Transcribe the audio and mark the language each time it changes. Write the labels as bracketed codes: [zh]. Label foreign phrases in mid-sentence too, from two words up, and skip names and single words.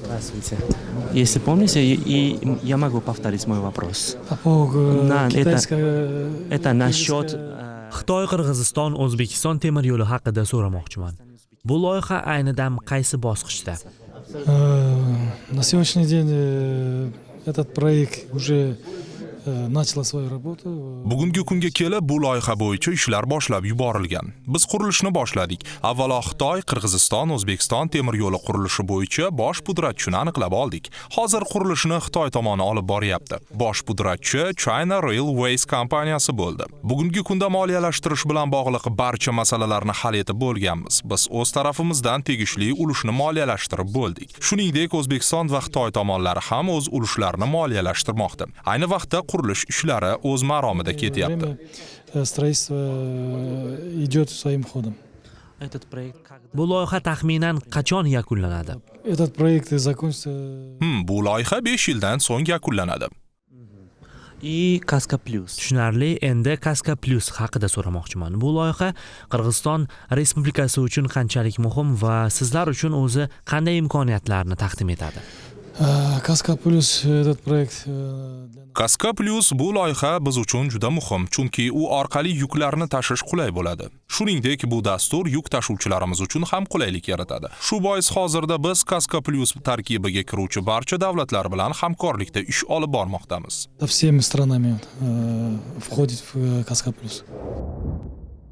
[ru] Здравствуйте. Если помните, и я могу повторить мой вопрос. Это насчет... [uz] Xitoy-Qirg'iziston O'zbekiston temir yo'li haqida so'ramoqchiman. Bu loyiha ayni dam qaysi bosqichda? [ru] На сегодняшний день этот проект уже начал свою работу. [uz] Bugungi kunga kelib bu loyiha bo'yicha ishlar boshlab yuborilgan. Biz qurilishni boshladik. Avvalo Xitoy, Qirg'iziston, O'zbekiston temir yo'li qurilishi bo'yicha bosh pudratchini aniqlab oldik. Hozir qurilishni Xitoy tomoni olib boryapti. Bosh pudratchi China Railways kompaniyasi bo'ldi. Bugungi kunda moliyalashtirish bilan bog'liq barcha masalalarni hal etib bo'lganmiz. Biz o'z tarafimizdan tegishli ulushni moliyalashtirib bo'ldik. Shuningdek, O'zbekiston va Xitoy tomonlari ham o'z ulushlarini moliyalashtirmoqda. Ayni vaqtda qurilish ishlari o'z maromida ketyapti. [ru] Строительство идет своим ходом. [uz] Bu loyiha taxminan qachon yakunlanadi? [ru] Этот проект закончится. [uz] Bu loyiha 5 yildan so'ng yakunlanadi. [ru] И Kaska Plus. [uz] Tushunarli, endi Kaska Plus haqida so'ramoqchiman. Bu loyiha Qirg'iziston Respublikasi uchun qanchalik muhim va sizlar uchun o'zi qanday imkoniyatlarni taqdim etadi? [ru] Kaska Plus этот проект. [uz] Kaska Plus bu loyiha biz uchun juda muhim, chunki u orqali yuklarni tashish qulay bo'ladi. Shuningdek, bu dastur yuk tashuvchilarimiz uchun ham qulaylik yaratadi. Shu bois hozirda biz Kaska Plus tarkibiga kiruvchi barcha davlatlar bilan hamkorlikda ish olib bormoqdamiz. [ru] Всеми странами входит в Kaska Plus.